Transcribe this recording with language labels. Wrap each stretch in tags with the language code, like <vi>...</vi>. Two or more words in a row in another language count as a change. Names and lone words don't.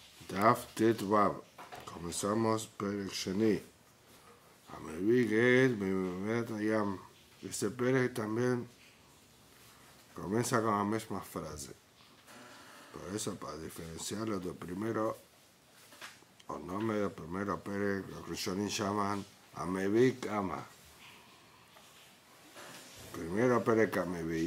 <he>Daf Tet Vav.</he> <es>Comenzamos</es> <he>Perek Sheni. Amevi Get Bemet Hayam.</he> <es>Este Perek también comienza con la misma frase. Por eso, para diferenciarlo del primero, o nombre del primero Perek, los Rishonim llaman</es> <he>Amevi Kama.</he> <es>Primero Perek Amevi.</es>